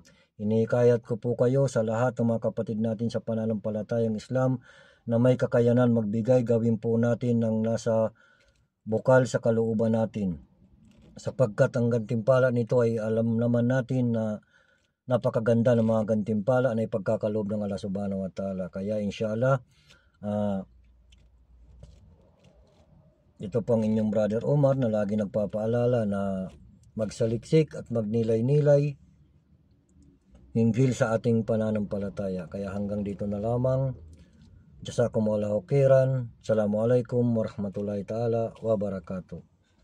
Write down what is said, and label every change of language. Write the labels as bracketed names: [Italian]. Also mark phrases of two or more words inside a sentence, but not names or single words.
[Filipino] Inikayat ko po kayo sa lahat ng mga kapatid natin sa pananampalatayang Islam na may kakayanan magbigay, gawin po natin ng nasa bukal sa kalooban natin sapagkat ang gantimpala nito ay alam naman natin na napakaganda ng mga gantimpala na ipagkakaloob ng Allah [Arabic] سبحانه وتعالى. [Filipino] Kaya inshallah, ito pong inyong brother Omar na lagi nagpapaalala na magsaliksik at magnilay-nilay hinggil sa ating pananampalataya. Kaya hanggang dito na lamang. [Arabic] جزاكم الله خيرا. السلام عليكم ورحمة الله تعالى وبركاته.